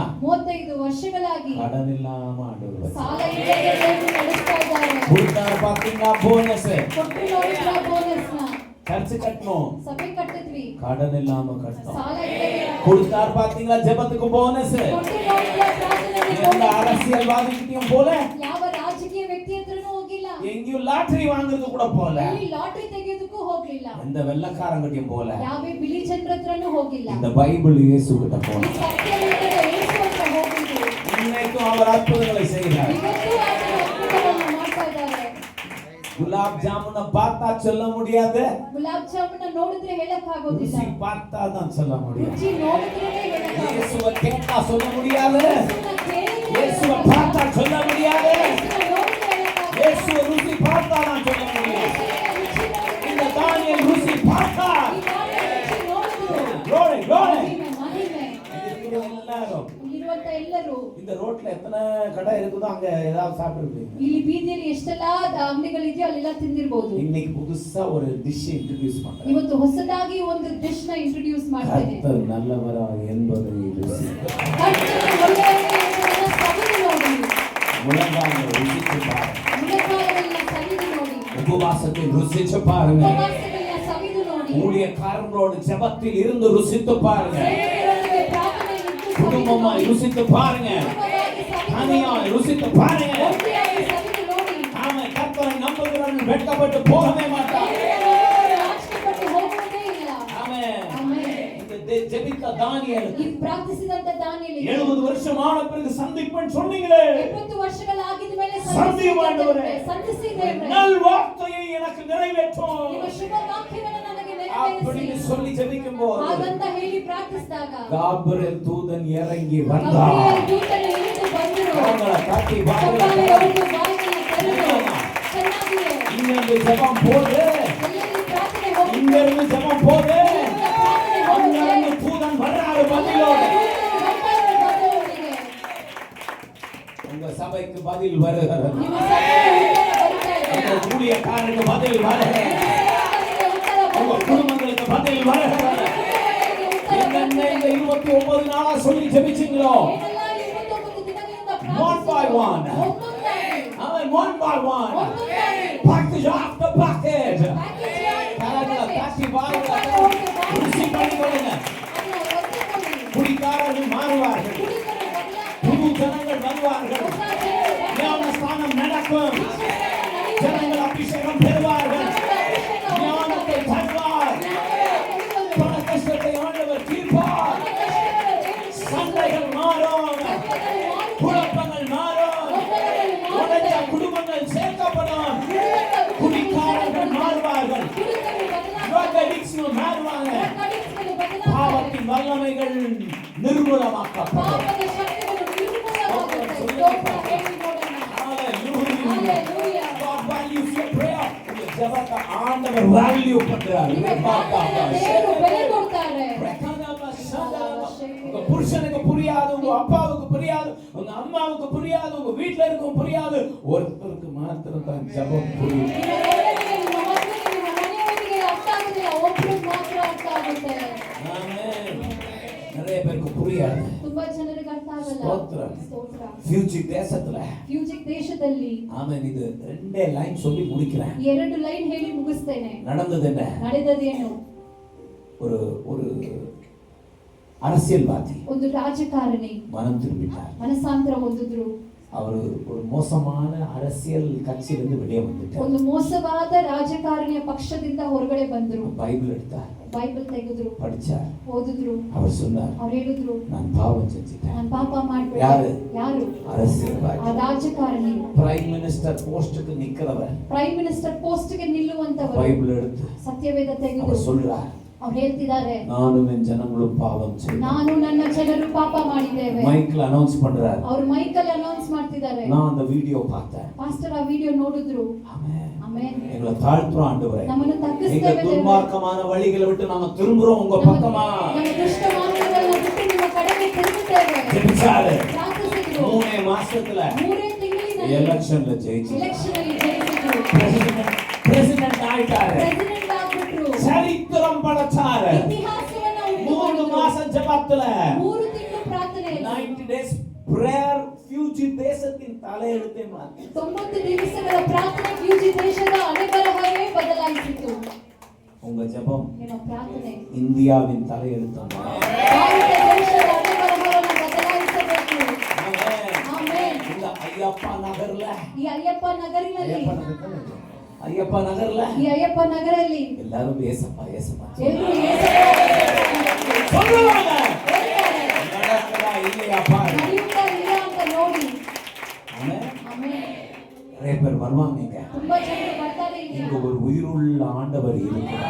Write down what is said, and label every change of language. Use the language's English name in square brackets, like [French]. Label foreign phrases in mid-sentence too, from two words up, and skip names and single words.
[Kannada] 35 ವರ್ಷಗಳಾಗಿ [Tamil] கடன் இல்லாம ஆண்டவர் [Kannada] ಸಾಲ ಇಲ್ಲದೆ ದೇವರು ನಡೆಸ್ತಾ ಇದ್ದಾರೆ. [Tamil] கொடுத்தாரு பாத்தீங்களா போனஸ் [Kannada] ಕೊಟ್ಟು ನೋಡಿದ್ರ ಬೋನಸ್ ನ [Tamil] சர்ச் கட்டணும் [Kannada] ಸಭೆ ಕಟ್ಟಿದ್ವಿ, [Tamil] கடன் இல்லாம கட்டணும் [Kannada] ಸಾಲ ಇಲ್ಲದೆ [Tamil] கொடுத்தாரு பாத்தீங்களா ஜெபத்துக்கு போனஸ் [Kannada] ಕೊಟ್ಟು ನೋಡಿದ್ರ ಪ್ರಾರ್ಥನೆಗೆ [Tamil] எந்த [Kannada] ಬೋನಸ್. [Tamil] அரசியல்வாதிகிட்டயும் போல [Kannada] ಯಾವ ರಾಜಕೀಯ ವ್ಯಕ್ತಿ ಹತ್ರನೂ ಹೋಗಿಲ್ಲ, [Tamil] எங்கேயும் லாட்டரி வாங்குறது கூட போல [Kannada] ಇಲ್ಲಿ ಲಾಟರಿ ತೆಗೆಯೋದಕ್ಕೂ ಹೋಗ್ಲಿಲ್ಲ, [Tamil] எந்த வெள்ளக்காரங்கிட்டயும் போல [Kannada] ಯಾವ ಬಿಳಿ ಜನರ ಹತ್ರನೂ ಹೋಗಿಲ್ಲ. [Tamil] இந்த பைபிள் இயேசு கிட்ட போல [Kannada] ಈ ಸತ್ಯವೇದದ ಯೇಸು ಹತ್ರ ಹೋಗಿದ್ರು. [Tamil] இன்னைக்கும் அவர் அற்புதங்களை செய்கிறார் [Kannada] ಇವತ್ತು ಆತನ ಅದ್ಭುತಗಳನ್ನು ಮಾಡ್ತಾ ಇದ್ದಾರೆ. [Tamil] குலாப் ஜாமுனை பார்த்தா சொல்ல முடியாது [Kannada] ಗುಲಾಬ್ ಜಾಮೂನ ನೋಡಿದ್ರೆ ಹೇಳಕ್ ಆಗೋದಿಲ್ಲ, [Tamil] ருசி பார்த்தா தான் சொல்ல முடியும் [Kannada] ರುಚಿ ನೋಡಿದ್ರೆ ಹೇಳಕ್ ಆಗೋದಿಲ್ಲ. [Tamil] இயேசுவை கேட்டா சொல்ல முடியாது [Kannada] ಯೇಸುವನ್ನ ಕೇಳಿದ್ರೆ [Tamil] இயேசுவை [Kannada] ಹೇಳಕ್ [Tamil] பார்த்தா சொல்ல முடியாது [Kannada] ಯೇಸುವನ್ನ ನೋಡಿದ್ರೆ ಹೇಳಕ್ ಆಗೋದಿಲ್ಲ. [Tamil] இயேசுவை ருசி பார்த்தா தான் சொல்ல முடியும் [Kannada] ಯೇಸುವಿನ ರುಚಿ ನೋಡಿದ್ರೆ [Tamil] இந்த தானியேல் ருசி பார்த்தா [Kannada] ಈ ದಾನಿಯೇಲ ರುಚಿ ನೋಡಿದ್ರು. [English] glory glory [Kannada] ಮಹಿಮೆ, ಮಹಿಮೆ. [Tamil] இருக்கிற எல்லாரும் [Kannada] ಇಲ್ಲಿರುವಂತ ಎಲ್ಲರೂ [Tamil] இந்த ரோட்ல எத்தனை கடை இருக்குதோ அங்க ஏதாவது சாப்பிட்டுருப்பீங்க [Kannada] ಇಲ್ಲಿ ಬೀದಿಯಲ್ಲಿ ಎಷ್ಟೆಲ್ಲ ಅಂಗಡಿಗಳಿದೆಯೋ ಅಲ್ಲೆಲ್ಲ ತಿಂದಿರಬಹುದು. [Tamil] இன்னைக்கு புதுசா ஒரு [English] dish introduce [Tamil] பண்றேன் [Kannada] ಇವತ್ತು ಹೊಸದಾಗಿ ಒಂದು ಡಿಶ್ ನ ಇಂಟ್ರೊಡ್ಯೂಸ್ ಮಾಡ್ತೇನೆ. [Tamil] கர்த்தர் நல்லவரா என்பதை ருசி [Kannada] ಕರ್ತನು ಒಳ್ಳೆಯವನು ಎಂಬುದನ್ನು ಸವಿದು ನೋಡಿ, [Tamil] முழங்கால ருசிச்சு பாருங்க [Kannada] ಮುಖಕಾಲಗಳನ್ನ ಸವಿದು ನೋಡಿ, [Tamil] உபவாசத்தை ருசிச்சு பாருங்க [Kannada] ಉಪವಾಸಗಳನ್ನ ಸವಿದು ನೋಡಿ, [Tamil] ஊழியக்காரங்களோட ஜெபத்தில் இருந்து ருசித்து பாருங்க [Kannada] ಸೇವಕರೊಂದಿಗೆ ಪ್ರಾರ್ಥನೆಯಲ್ಲಿ ಇದ್ದು ಸವಿದು [Tamil] குடும்பமாய் [Kannada] ನೋಡಿ, [Tamil] ருசித்து பாருங்க [Kannada] ಕುಟುಂಬವಾಗಿ ಸವಿದು [Tamil] தனியாய் [Kannada] ನೋಡಿ, [Tamil] ருசித்து பாருங்க [Kannada] ಒಟ್ಟಿಯಾಗಿ ಸವಿದು ನೋಡಿ. [Tamil] நாம கர்த்தரை நம்புகிறவர்கள் வெட்கப்பட்டு போகவே மாட்டாங்க [Kannada] ದೇವರನ್ನು ನಾಚಿಕೆಪಟ್ಟು ಹೋಗುವುದೇ ಇಲ್ಲ. [Tamil] ஆமென் [Kannada] ಆಮೆನ್. [Tamil] இந்த ஜெபித்த தானியேல் [Kannada] ಈ ಪ್ರಾರ್ಥಿಸಿದಂತ ದಾನಿಯೇಲನಿಗೆ [Tamil] 70 வருஷம் ஆன பிறகு சந்திப்பேன் சொன்னீங்களே [Kannada] 70 ವರ್ಷಗಳಾಗಿದ ಮೇಲೆ ಸಂಧಿಸು ಆண்டವರೇ. ಸಂಧಿಸಿ ದೇವರೇ, [Tamil] நல் வார்த்தையை எனக்கு நிறைவேற்றும் [Kannada] ನಿಮ್ಮ ಶುಭ ವಾಕ್ಯವನ್ನು ನನಗೆ [Tamil] அப்படின்னு [Kannada] ನೆರವೇರಿಸಿ [Tamil] சொல்லி ஜெபிக்கும் போது [Kannada] ಹಾಗಂತ ಹೇಳಿ ಪ್ರಾರ್ಥಿಸಿದಾಗ [Tamil] காபிரியேல் தூதன் இறங்கி [Kannada] ಗಬ್ರಿಯೇಲ್ [Tamil] வந்தார் [Kannada] ದೂತನು ಇಳಿದು ಬಂದರು. [Tamil] அவங்களை தட்டி [Kannada] ಚಪ್ಪಾಳೆ [Tamil] பாருங்க [Kannada] ಹೊಡೆದು ಬಾಯಿಗಳನ್ನು ತೆರೆದು ಚೆನ್ನಾಗಿಯೇ [Tamil] இங்கிருந்து ஜெபம் போது [Kannada] ಎಲ್ಲೆಲ್ಲಿ ಪ್ರಾರ್ಥನೆ ಹೋಗುತ್ತದೆ, [Tamil] இங்கிருந்து ஜெபம் போது [Kannada] ಇಲ್ಲಿಂದ ಪ್ರಾರ್ಥನೆ ಹೋಗುತ್ತದೆ, [Tamil] அங்கிருந்து தூதன் வர்றாரு பதிலோடு [Kannada] ದೂತನು ಬರ್ತಾರೆ ಬದಲಿಗೆ. [Tamil] உங்க சபைக்கு பதில் வருகிறது [Kannada] ನಿಮ್ಮ ಸಭೆಗೆ ಉತ್ತರ ಬರ್ತಾ ಇದೆ. [Tamil] உங்க ஊழியக்காரருக்கு பதில் வருகிறது [Kannada] ನಿಮ್ಮ ಉತ್ತರ [Tamil] உங்க [Kannada] ಬರ್ತಾ ಇದೆ. [Tamil] குடும்பங்களுக்கு பதில் வருகிறது என்னென்ன இந்த 29 நாளா சொல்லி ஜெபிச்சீங்களோ [Kannada] ಏನೆಲ್ಲ 29 ದಿನಗಳಿಂದ [English] One by one. [Kannada] ಒಂದೊಂದಾಗಿ [English] அவன் one by one [Kannada] ಒಂದೊಂದಾಗಿ [English] package after package [Kannada] ಪ್ಯಾಕೇಜ್ ಯಾರು [Tamil] கரங்களை தட்டி [Kannada] ಚಪ್ಪಾಳೆ [Tamil] பாருங்க [Kannada] ಹೊಡೆದು ಬಾಯಿಗಳನ್ನು [Tamil] ருசி பண்ணி கொடுங்க [Kannada] ಅದನ್ನ ಒತ್ತಿಕೊಳ್ಳಿ. [Tamil] குடிக்காரர்கள் மாறுவார்கள் [Kannada] ಕುಡಿದರು ಬದಲಾಗ್ತಾರೆ. [Tamil] புது ஜனங்கள் வருவார்கள் [Kannada] ಹೊಸ ಜನರು ಬರ್ತಾರೆ. [Tamil] ஞானஸ்தானம் நடக்கும் [Kannada] ಶಿಕ್ಷಣ ನಡೆಯುತ್ತದೆ. [Tamil] ஜனங்கள் அபிஷேகம் பெறுவார்கள் ஞானத்தை தருவார் பல கஷ்டத்தை ஆண்டவர் தீர்ப்பார் சண்டைகள் மாறும் குழப்பங்கள் மாறும் உடைந்த குடும்பங்கள் சேர்க்கப்படும் குடிக்காரர்கள் மாறுவார்கள் [English] drug addicts [Tamil] மாறுவாங்க பாவத்தின் வல்லமைகள் நிர்மூலமாக்கப்படும் [Kannada] ಪಾಪದ ಶಕ್ತಿಗಳು ನಿರ್ಮೂಲವಾಗುತ್ತದೆ. ಸ್ತೋತ್ರ ಹೇಳಿ ನೋಡೋಣ. [English] Hallelujah. God values your prayer. [Tamil] உங்க ஜெபத்தை ஆண்டவர் வேல்யூ பண்றார். [Kannada] ನಿಮ್ಮ ಪ್ರಾರ್ಥನೆಗೆ ದೇವರು ಬೆಲೆ ಕೊಡ್ತಾರೆ. [Tamil] உங்க புருஷனுக்கு புரியாது, உங்க அப்பாவுக்கு புரியாது, உங்க அம்மாவுக்கு புரியாது, உங்க வீட்ல இருக்கவும் புரியாது, ஒருத்தருக்கு மாத்திரம் தான் ஜெபம் புரியும். [Kannada] ನಿಮ್ಮ ಗಂಡನಿಗೆ, ನಿಮ್ಮ ಮಕ್ಕಳಿಗೆ, ನಿಮ್ಮ ಮನೆಯವರಿಗೆ ಅರ್ಥ ಆಗುದಿಲ್ಲ, ಒಬ್ಬರಿಗೆ ಮಾತ್ರ ಅರ್ಥ ಆಗುತ್ತೆ. [Tamil] ஆமென். நிறைய பேருக்கு புரியாது. [Kannada] ತುಂಬಾ ಜನರಿಗೆ ಅರ್ಥ ಆಗಲ್ಲ. ಸ್ತೋತ್ರ. ಸ್ತೋತ್ರ. [Tamil] ஃபியூஜி தேசத்துல [Kannada] ಫ್ಯೂಜಿಕ್ ದೇಶದಲ್ಲಿ [Tamil] ஆமென் இது ரெண்டே லைன் சொல்லி முடிக்கிறேன். [Kannada] 2 ಲೈನ್ ಹೇಳಿ ಮುಗಿಸ್ತೇನೆ. [Tamil] நடந்தது என்ன? [Kannada] ನಡೆದದೇನು? [Tamil] ஒரு ஒரு அரசியல்வாதி [Kannada] ಒಂದು ರಾಜಕಾರಣಿ [Tamil] மனம் திரும்பிட்டார். [Kannada] ಮನಸಾಂತರ ಹೊಂದಿದ್ರು. [Tamil] அவர் ஒரு மோசமான அரசியல் கட்சியிலிருந்து வெளியே வந்துட்டார். [Kannada] ಒಂದು ಮೋಸವಾದ ರಾಜಕಾರಣಿಯ ಪಕ್ಷದಿಂದ ಹೊರಗಡೆ ಬಂದ್ರು. [Tamil] பைபிள் எடுத்தார், [Kannada] ಬೈಬಲ್ ತೆಗೆದ್ರು, [Tamil] படிச்சார். [Kannada] ಓದಿದ್ರು. [Tamil] அவர் சொன்னார், [Kannada] ಅವ್ರು ಹೇಳಿದ್ರು, [Tamil] நான் பாவம் செஞ்சிட்டேன். [Kannada] ನಾನು ಪಾಪ ಮಾಡ್ಬಿಟ್ಟೆ. ಯಾರು? ಯಾರು? [Tamil] அரசியல்வாதி, [Kannada] ಆ ರಾಜಕಾರಣಿ, [English] prime minister [Tamil] போஸ்டுக்கு நிக்கிறவர், [English] prime minister post [Kannada] ಗೆ ನಿಲ್ಲುವಂತವರು. [Tamil] பைபிள் எடுத்து [Kannada] ಸತ್ಯವೇದ ತೆಗೆದು [Tamil] அவர் சொல்றார், [Kannada] ಅವ್ರು ಹೇಳ್ತಿದ್ದಾರೆ, [Tamil] நானும் என் ஜனங்களும் பாவம் செய்தோம். [Kannada] ನಾನು ನನ್ನ ಜನರು ಪಾಪ ಮಾಡಿದ್ದೇವೆ. [Tamil] மைக்ல அனௌன்ஸ் பண்றார். [Kannada] ಅವ್ರು ಮೈಕಲ್ ಅನೌನ್ಸ್ ಮಾಡ್ತಿದ್ದಾರೆ. [Tamil] நான் அந்த வீடியோ பார்த்தேன். [Kannada] ಪಾಸ್ಟರ್ ಆ ವಿಡಿಯೋ ನೋಡಿದ್ರು. [Tamil] ஆமென். [Kannada] ಆಮೆನ್. [Tamil] எங்களை தாழ்த்துறோம் ஆண்டவரே. [Kannada] ನಮ್ಮನ್ನು [Tamil] எங்க [Kannada] ತಗ್ಗಿಸ್ತೇವೆ. [Tamil] துன்மார்க்கமான வழிகளை விட்டு நாம திரும்புறோம் உங்க பக்கமா. [Kannada] ನಮ್ಮ ದುಷ್ಟ ಮಾರ್ಗಗಳನ್ನ ಬಿಟ್ಟು ನಿಮ್ಮ ಕಡೆಗೆ ತಿರುಗುತ್ತೇವೆ. [Tamil] ஜெபிச்சாரு. [Kannada] ಪ್ರಾರ್ಥಿಸಿದ್ರು. [Tamil] 3 ಮಾಸத்துல [Kannada] 3 ತಿಂಗಳಿನಲ್ಲಿ [Tamil] எலெக்ஷன்ல ஜெயிச்சு [Kannada] ಎಲೆಕ್ಷನ್ ಅಲ್ಲಿ ಜಯಿಸಿದ್ರು. [Tamil] பிரசிடென்ட் ஆயிட்டாரு. [Kannada] ಪ್ರೆಸಿಡೆಂಟ್ ಆಗ್ಬಿಟ್ರು. [Tamil] சரித்திரம் படைச்சாரு. [Kannada] ಇತಿಹಾಸವನ್ನ [Tamil] 3 மாசம் ஜெபத்துல [Kannada] 3 ತಿಂಗಳು ಪ್ರಾರ್ಥನೆ. [English] 90 days prayer [Tamil] ಫ್ಯೂಜಿ ದೇಶத்தின் தலையெழுத்தை மாத்தி [Kannada] 90 ದಿವಸಗಳ ಪ್ರಾರ್ಥನೆ ಫ್ಯೂಜಿ ದೇಶದ ಅಲೆಬರಹವೇ ಬದಲಾಯಿಸಿತು. [Tamil] உங்க ஜெபம் [Kannada] ನಿಮ್ಮ ಪ್ರಾರ್ಥನೆ [Tamil] இந்தியாவின் தலையெழுத்தை மாத்தி. [Kannada] ಭಾರತ ದೇಶದ ಅಲೆಬರಹವನ್ನು ಬದಲಾಯಿಸಬೇಕು. [Tamil] ஆமென். [Kannada] ಆಮೆನ್. [Tamil] இந்த ஐயப்பா நகர்ல [Kannada] ಈ ಅಯ್ಯಪ್ಪ ನಗರಿನಲ್ಲಿ [Tamil] ஐயப்பா நகர்ல [Kannada] ಈ ಅಯ್ಯಪ್ಪ ನಗರಲ್ಲಿ [Tamil] எல்லாரும் ஏசப்பா ஏசப்பா [Kannada] ಎಲ್ಲರೂ ಯೇಸುವಿನ [Tamil] சொல்லுவாங்க. [Kannada] ಹೇಳ್ತಾರೆ. [Tamil] நடக்குதா இல்லையாப்பா? [Kannada] ನಡೆಯುತ್ತಾ ಇಲ್ಲ ಅಂತ ನೋಡಿ. [Tamil] ஆமென். [Kannada] ಆಮೆನ್. [Tamil] நிறைய பேர் வருவாங்க இங்க. [Kannada] ತುಂಬಾ ಜನರು ಬರ್ತಾರೆ ಇಲ್ಲಿ. [Tamil] இங்க ஒரு உயிருள்ள ஆண்டவர் இருக்கிறார்.